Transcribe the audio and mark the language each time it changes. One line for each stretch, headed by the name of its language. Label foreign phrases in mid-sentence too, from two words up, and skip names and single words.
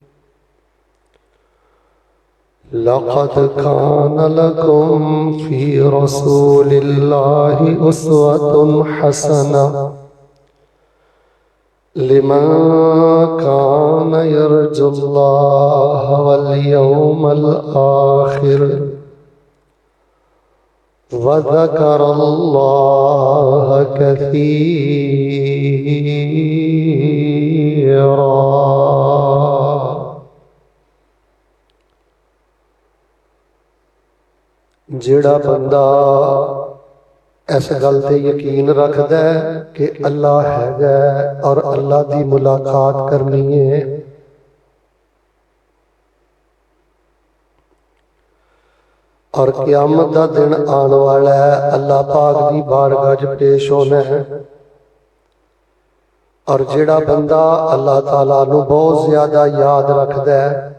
Arabic: لقد كان لكم في رسول الله أسوة حسنة لمن كان يرجو الله واليوم الآخر وذكر الله كثيرا۔
Punjabi: جڑا بندہ اس گل تے یقین رکھدا ہے کہ اللہ ہے اور اللہ دی ملاقات کرنی ہے، اور قیامت دا دن آن والا ہے، اللہ پاک دی بارگاہ وچ پیش ہونا ہے، اور جڑا بندہ اللہ تعالیٰ نو بہت زیادہ یاد رکھدا ہے،